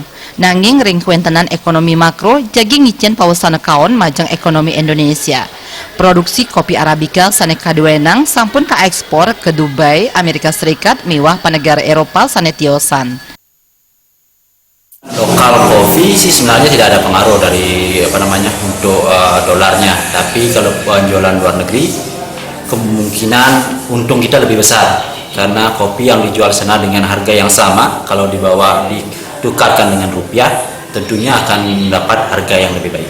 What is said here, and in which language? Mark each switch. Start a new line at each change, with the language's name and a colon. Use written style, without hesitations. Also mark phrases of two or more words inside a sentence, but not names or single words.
Balinese: Nanging ring kuentenan ekonomi makro jagi ngicen pawasana kaon majeng ekonomi Indonesia. Produksi kopi Arabica sane kaduenang sampun ka ekspor ke Dubai, Amerika Serikat, miwah panegara Eropa sane tiosan.
Indonesian: Lokal kopi sih sebenarnya tidak ada pengaruh dari untuk dolarnya, tapi kalau penjualan luar negeri kemungkinan untung kita lebih besar karena kopi yang dijual sana dengan harga yang sama kalau ditukarkan dengan rupiah tentunya akan mendapat harga yang lebih baik.